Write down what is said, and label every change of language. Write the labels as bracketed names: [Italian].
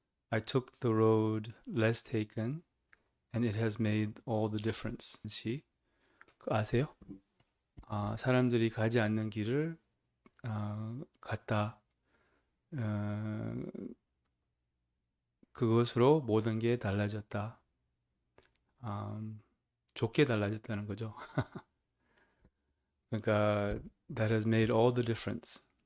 [English] I took the road less taken and it has made all the difference. [Korean] 시 아세요? 사람들이 가지 않는 길을 갔다. 어, 그것으로 모든 게 달라졌다. 좋게 달라졌다는 거죠. 그러니까 [English] that has made all the difference.